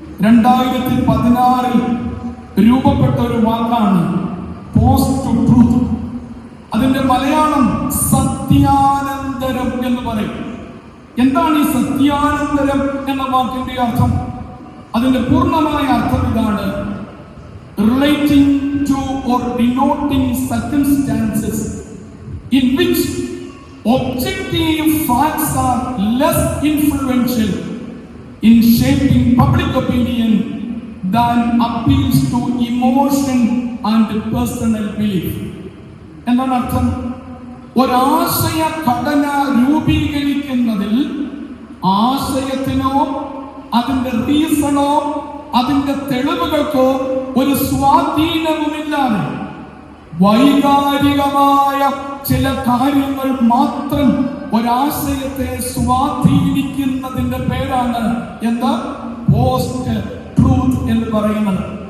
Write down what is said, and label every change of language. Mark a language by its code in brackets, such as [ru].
[ml] 2016 രൂപപ്പെട്ട ഒരു വാക്കാണ് പോസ്റ്റ് ട്രൂത്ത്. അതിന്റെ മലയാളം സത്യാനന്തരം എന്ന് പറയും. എന്താണ് ഈ സത്യാനന്തരം എന്ന വാക്കിന്റെ അർത്ഥം? അതിന്റെ പൂർണ്ണമായ അർത്ഥം ഇതാണ്: [en] relating to or denoting circumstances in which objective facts are less influential in shaping public opinion than appeals to emotion and personal belief. [ml] എന്താണ് അർത്ഥം? ഒരാശയ ഘടന രൂപീകരിക്കുന്നതിൽ ആശയത്തിനോ അതിന്റെ റീസണോ അതിന്റെ തെളിവുകൾക്കോ ഒരു സ്വാധീനവുമില്ലാതെ വൈകാരികമായ ചില കാര്യങ്ങൾ മാത്രം ഒരാശയത്തെ സ്വാധീനിക്കുന്നതിന്റെ പേരാണ് എന്താ പോസ്റ്റ് ട്രൂത്ത് എന്ന് പറയുന്നത്.